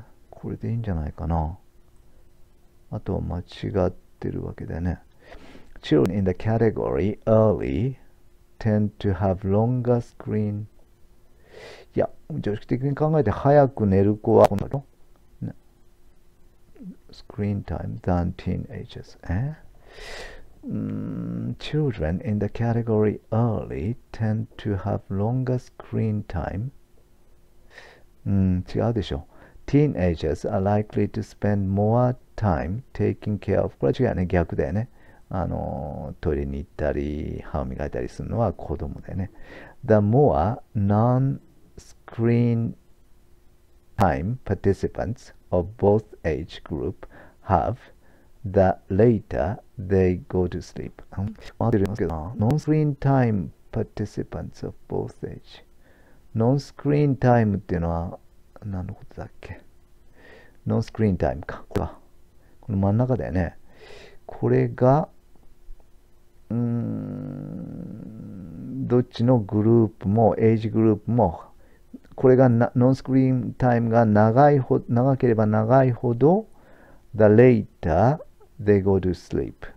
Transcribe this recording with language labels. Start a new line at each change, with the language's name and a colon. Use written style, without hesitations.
Japanese: これでいいんじゃないかな。あとは間違ってるわけだよね。
English: Children in the category early tend to have longer screen.
Japanese: いや、常識的に考えて早く寝る子はこんなの、ね、
English: screen time than teenagers. Children in the category early tend to have longer screen time.
Japanese: 違うでしょ。
English: Teenagers are likely to spend more time taking care of.
Japanese: これは違うね。逆だよね。トイレに行ったり、歯を磨いたりするのは子供だよね。
English: The more non-screen time participants of both age group have, the later they go to sleep.
Japanese: 合ってるんですけど、
English: non-screen time participants of both age.
Japanese: Non-screen time っていうのは何のことだっけ？ Non-screen time か。この真ん中だよね。これが、どっちのグループも、エイジグループも、これがノンスクリーンタイムが長ければ長いほど、
English: the later they go to sleep。